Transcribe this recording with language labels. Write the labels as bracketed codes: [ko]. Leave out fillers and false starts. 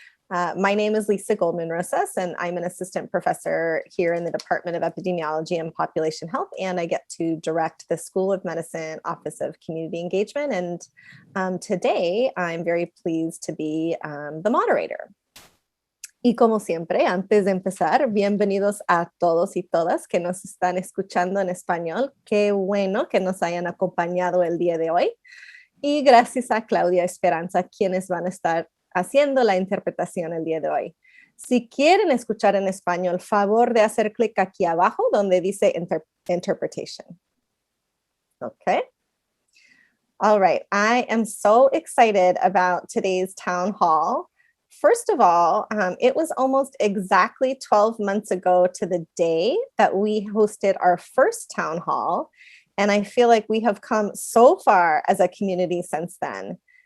[en] My name is Lisa Goldman Rosas, and I'm an assistant professor here in the Department of Epidemiology and Population Health, and I get to direct the School of Medicine Office of Community Engagement. And today, I'm very pleased to be the moderator. [es] Y como siempre, antes de empezar, bienvenidos a todos y todas que nos están escuchando en español. Qué bueno que nos hayan acompañado el día de hoy. Y gracias a Claudia Esperanza, quienes van a estar haciendo la interpretación el día de hoy. Si quieren escuchar en español, favor de hacer clic aquí abajo donde dice Interpretation. [en] Okay. All right. I am so excited about today's town hall. First of all, it was almost exactly 12 months ago to the day that we hosted our first town hall. And I feel like we have come so far as a community since then.